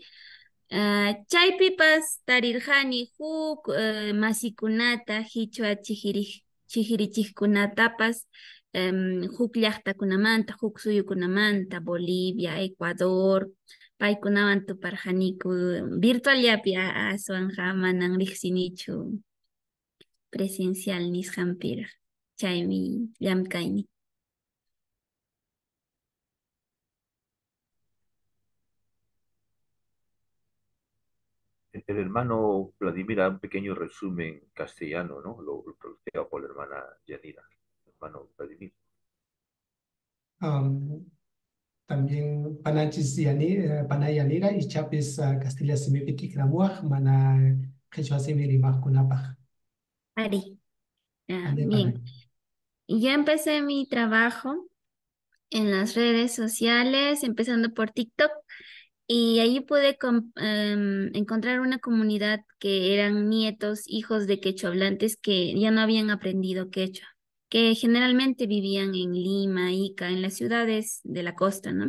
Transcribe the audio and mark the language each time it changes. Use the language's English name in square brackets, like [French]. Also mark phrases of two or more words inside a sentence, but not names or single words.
[Quechua] Chaypipas tarirqani huk masikunata qhichwa chihirichiqkunatapas huk llaqtakunamanta, huk suyukunamanta, Bolivia, Ecuador, paykunawan tuparqaniku virtuallapi aswanqa manan riqsinichu presencial nisqanpiraq. Chaymi llamkayni. [Spanish] El hermano Vladimir da un pequeño resumen castellano, ¿no? Lo traducido por la hermana Yanira. Hermano Vladimir. [Quechua] También panay Yanira y chapis Castilla simipi tikramuaj mana qhichwa simi rimaqkunapaq. Ari. Ale, Bien. panay. [Spanish] Yo empecé mi trabajo en las redes sociales, empezando por TikTok, y ahí pude encontrar una comunidad que eran nietos, hijos de quechua hablantes que ya no habían aprendido quechua, que generalmente vivían en Lima, Ica, en las ciudades de la costa, ¿no?